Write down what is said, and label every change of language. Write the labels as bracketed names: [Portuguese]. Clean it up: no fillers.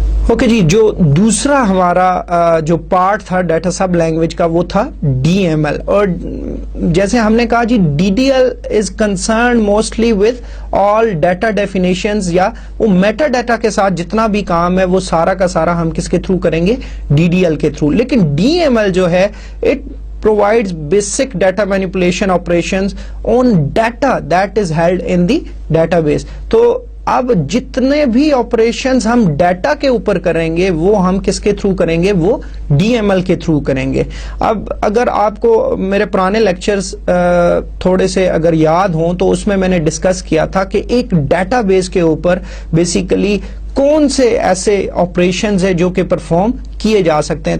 [Hindi] Okay जी, जो दूसरा हमारा जो पार्ट था डाटा सब लैंग्वेज का वो था DML. और जैसे हमने कहा जी DDL [English] is concern mostly with all data definitions, [Hindi] या वो मेटा डाटा के साथ जितना भी काम है वो सारा का सारा हम किसके थ्रू करेंगे, DDL के थ्रू. लेकिन DML जो है [English] It provides basic data manipulation operations on data that is held in the database. [Hindi] तो अब जितने भी ऑपरेशंस हम डाटा के ऊपर करेंगे वो हम किसके थ्रू करेंगे, वो DML के थ्रू करेंगे. अब अगर आपको मेरे पुराने लेक्चर्स थोड़े से अगर याद हों तो उसमें मैंने डिस्कस किया था कि एक डाटाबेस के ऊपर बेसिकली कौन से ऐसे ऑपरेशंस है जो कि परफॉर्म किए जा सकते हैं.